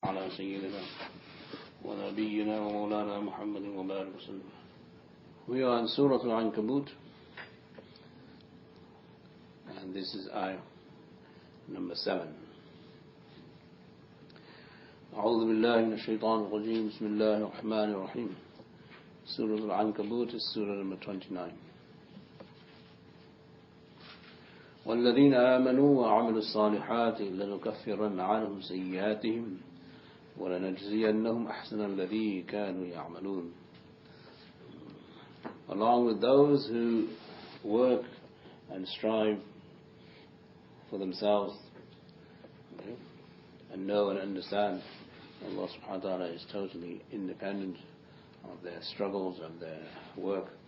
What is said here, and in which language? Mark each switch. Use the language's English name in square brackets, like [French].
[Arabic] على سيدنا ونبينا ومولانا محمد وبارك وسلم. [English] We are in Surah Al-Ankabut, and this is ayah number 7. [Arabic] أعوذ بالله من الشيطان الرجيم. بسم الله الرحمن الرحيم. [English] Surah Al-Ankabut is Surah number 29. [Arabic] والذين آمنوا وعملوا الصالحات لنكفرن عنهم سيئاتهم ولنجزينهم أحسن الذي كانوا يعملون. [English] Along with those who work and strive for themselves, and know and understand Allah subhanahu wa ta'ala is totally independent of their struggles, of their work.